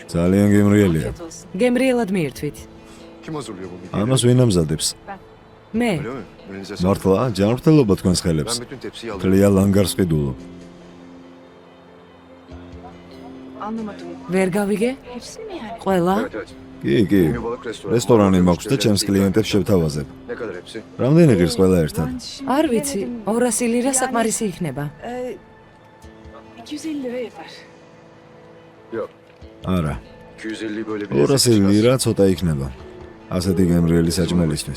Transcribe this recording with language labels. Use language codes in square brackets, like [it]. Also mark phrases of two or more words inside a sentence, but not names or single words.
[ka] ძალიან გემრიელია. გემრიელად მიირთვით. [tr] Kim hazırlıyor bu midyeyi? [ka] ამას ვინ ამზადებს? მე. [tr] Öyle mi? Elinize sağlık. [ka] მართლა, ჯანმრთელობა თქვენს ხელებს. [tr] Ben bütün tepsiyi aldım. [ka] თლია ლანგარს ყიდულობ. [tr] Anlamadım. [ka] ვერ გავიგე? [tr] Hepsi mi yani? [ka] ყველა? [tr] Evet evet. [ka] კი, კი. [tr] Ünlü balık restoranı. [ka] რესტორანი მაქვს და ჩემს კლიენტებს შევთავაზებ. [tr] Ne kadar hepsi? [ka] რამდენი ღირს ყველა ერთად? არ ვიცი, 200 ლირა საკმარისი იქნება. [tr] 250 lira yeter. Yok. [ka] არა, [tr] 250 böyle bir [ka] 200 ლირა ცოტა იქნება. ასეთი გემრიელი საჭმელისთვის.